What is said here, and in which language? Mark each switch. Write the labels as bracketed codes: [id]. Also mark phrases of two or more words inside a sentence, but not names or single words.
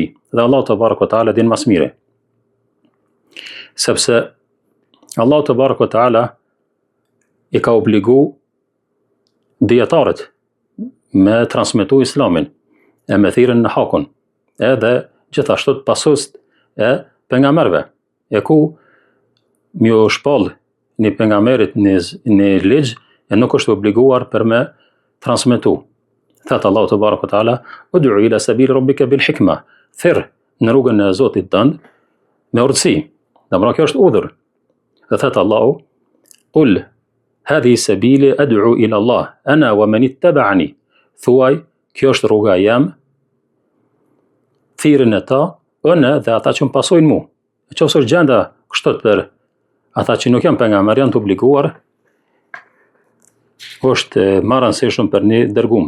[sq] Dhe Allah [ar] تبارك وتعالى [sq] din më së miri. Sepse Allah [ar] تبارك وتعالى [sq] i ka obligu dietarët me transmetu islamin, e me thirrën në hakun, edhe gjithashtu pasues e pejgamberëve, e ku më shpall një pejgamberit në ligj e nuk është obliguar për me transmetu. Thëtë Allahu [ar] تبارك وتعالى, ادع إلى سبيل ربك بالحكمة, [sq] thirr në rrugën e Zotit tënd me urtësi. Dhe kjo është udhër. Dhe thëtë Allahu, [ar] قل هذه سبيلي أدعو إلى الله أنا ومن اتبعني. [sq] Thuaj, kjo është rruga jam, thirrën e ta, unë dhe ata që më pasojnë mu. Nëse është gjenda kështu për ata që nuk janë pejgamber, janë të obliguar, është më e rëndësishme për një dërguam.